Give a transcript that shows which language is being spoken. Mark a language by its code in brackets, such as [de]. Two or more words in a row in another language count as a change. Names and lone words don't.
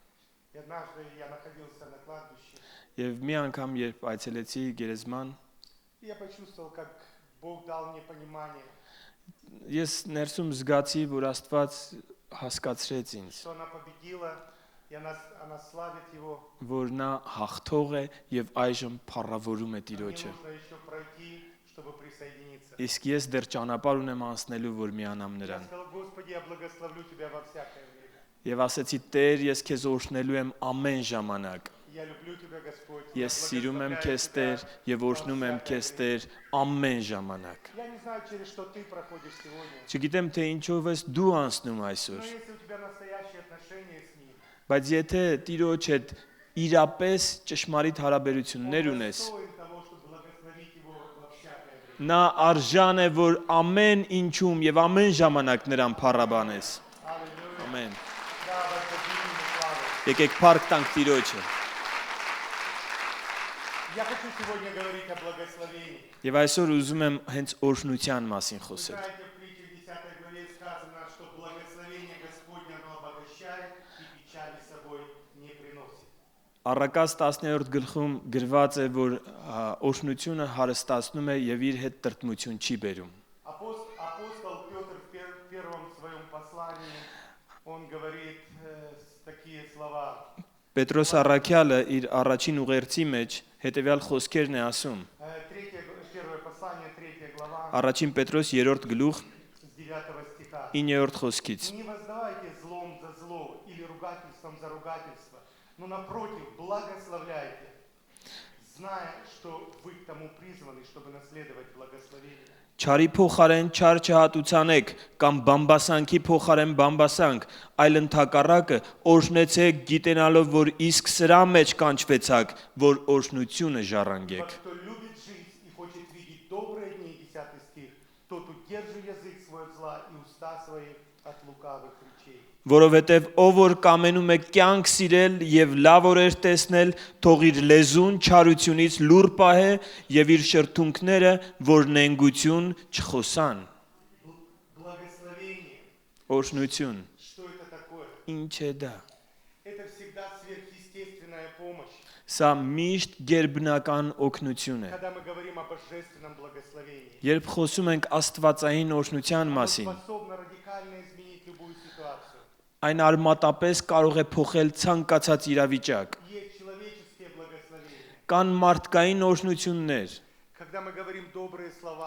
[ru] И однажды я находился на кладбище, [hy] եւ մի անգամ երբ այցելեցի գերեզման [ru] и я почувствовал, как Бог дал мне понимание, [hy] ես ներսում զգացի որ Աստված հասկացրեց ինձ [ru] что она победила, и она славит Его. [hy] որ նա հաղթող է եւ այժմ փառավորում է [ru] Мне [hy] Տիրոջը [ru] нужно еще пройти, чтобы присоединиться. [hy] իսկ ես դեռ ճանապարհ ունեմ անցնելու որ միանամ [ru] Я [hy] նրան [ru] сказал, Господи, я благословлю Тебя во всякое время. [hy] եւ ասեցի Տեր ես քեզ օրհնելու եմ ամեն ժամանակ [ru] Я люблю Тебя, Господь. [hy] ես սիրում եմ քեզ Տեր եւ օրհնում եմ քեզ Տեր ամեն ժամանակ [ru] Я не знаю, через что ты проходишь сегодня, [hy] Չգիտեմ թե ինչով ես դու անցնում [ru] но [hy] այսօր, [ru] если у тебя настоящие отношения с Ним, [hy] բայց եթե Տիրոջ հետ իրապես ճշմարիտ հարաբերություններ [ru] Он [hy] ունես, [ru] достоин того, чтобы благословить Его во всякое время. [hy] նա արժան է, որ ամեն ինչում եւ ամեն ժամանակ նրան փառաբանես։ [ru] Аллилуйя. [hy] Ամեն։ [ru] Да, воздадим Ему славу. [hy] Եկեք փառք տանք Տիրոջը։ [ru] Я хочу сегодня говорить о благословении. [hy] Եվ այսօր ուզում եմ հենց օրհնության մասին [ru] Вы [hy] խոսել։ [ru] знаете, в притче 10 главе сказано, что благословение Господне оно обогащает и печали с собой не приносит. [hy] Առակաց 10-րդ գլխում գրված է, որ օրհնությունը հարստացնում է եւ իր հետ տրտմություն չի բերում։ [ru] Апостол Петр в первом своем послании, он говорит такие слова. [hy] Պետրոս Առաքյալը իր առաջին ուղերձի մեջ հետեւյալ խոսքերն է ասում։ [ru] Первое послание, 3 глава, [hy] Առաջին Պետրոս 3-րդ գլուխ [ru] с 9 стиха. [hy] 9-րդ խոսքից։ [ru] Не воздавайте злом за зло или ругательством за ругательство, но напротив, благословляйте. зная, что вы к тому призваны, чтобы наследовать благословение. [hy] Չարի փոխարեն չար չհատուցանեք կամ բամբասանքի փոխարեն բամբասանք, այլ ընդհակառակը օրհնեցեք գիտենալով, որ իսկ սրա մեջ կանչվեցաք, որ օրհնությունը [ru] Вот [hy] ժառանգեք։ [ru] кто любит жизнь и хочет видеть добрые дни, 10 стих, тот удержи язык свой от зла и уста свои от лукавых речей. [hy] Որովհետև ով որ կամենում է կյանք սիրել եւ լավ օրեր տեսնել, թող իր լեզուն չարությունից լուր պահե եւ իր շրթունքները, որ նենգություն չխոսան։ [ru] Благословение, [hy] Օրհնություն։ [ru] что это такое? [hy] Ինչ է դա։ [ru] Это всегда сверхъестественная помощь. [hy] Սա միշտ գերբնական օգնություն է։ [ru] Когда мы говорим о божественном благословении, [hy] Երբ խոսում ենք աստվածային օրհնության [ru] оно [hy] մասին, [ru] способно радикально изменить любую ситуацию. [hy] այն արմատապես կարող է փոխել ցանկացած իրավիճակ։ [ru] Есть человеческие благословения. [hy] Կան մարդկային օրհնություններ։ [ru] Когда мы говорим добрые слова,